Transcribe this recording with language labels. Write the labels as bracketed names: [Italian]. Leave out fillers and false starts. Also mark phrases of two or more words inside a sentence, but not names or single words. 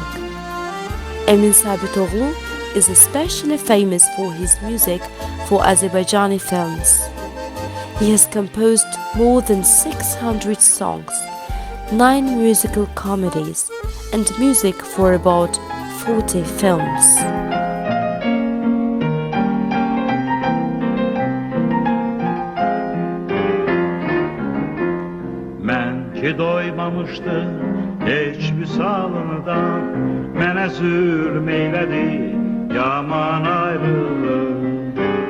[English] Emin Sabitoglu is especially famous for his music for Azerbaijani films. He has composed more than 600 songs, 9 musical comedies, and music for about 40 films. [Azerbaijani] Ki doymamışdı heç visalından, mənə zülm eylədi yaman ayrılıq.